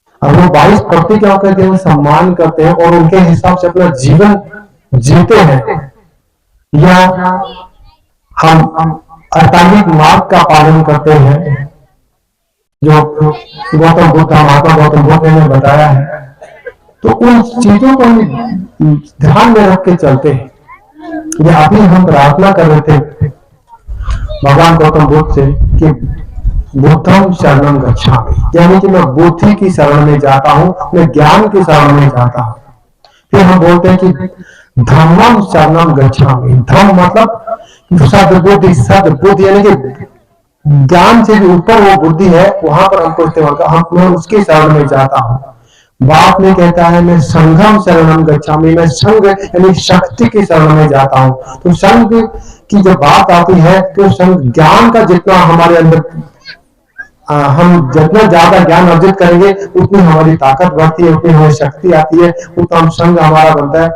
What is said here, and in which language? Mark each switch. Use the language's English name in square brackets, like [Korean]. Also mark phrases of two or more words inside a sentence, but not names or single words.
[Hindi] और वो 22 प्रतिज्ञाओं का जो सम्मान करते हैं और उनके हिसाब से अपना जीवन जीते हैं, या हम 48 मार्ग का पालन करते हैं जो गौतम बुद्ध, महात्मा गौतम बुद्ध ने बताया है, तो उन चीजों को हम ध्यान में रख के चलते हैं। ये अभी हम प्रार्थना कर रहे थे भगवान गौतम बुद्ध से कि [Pali] बुद्धम शरणम गच्छामि, [Hindi] यानी कि मैं बुद्धि की शरण में जाता हूं, मैं ज्ञान की शरण में जाता हूं। फिर हम बोलते हैं कि [Pali] धम्मम शरणम गच्छामि। [Hindi] धम्म मतलब सद्बुद्धि, सद्बुद्धि यानी कि ज्ञान से भी ऊपर वो बुद्धि है, वहां पर हमको इस्तेमाल कर, मैं उसकी शरण में जाता हूं। बाप ने कहता है मैं [Pali] संघम शरणम गच्छामि, [Hindi] मैं संघ यानी शक्ति की शरण में जाता हूं। तो संघ की जब बात आती है तो संघ ज्ञान का जितना हमारे अंदर हम जितना ज्यादा ज्ञान अर्जित करेंगे उतनी हमारी ताकत बढ़ती है, उतनी हमारी शक्ति आती है, उतना हम संघ हमारा बनता है।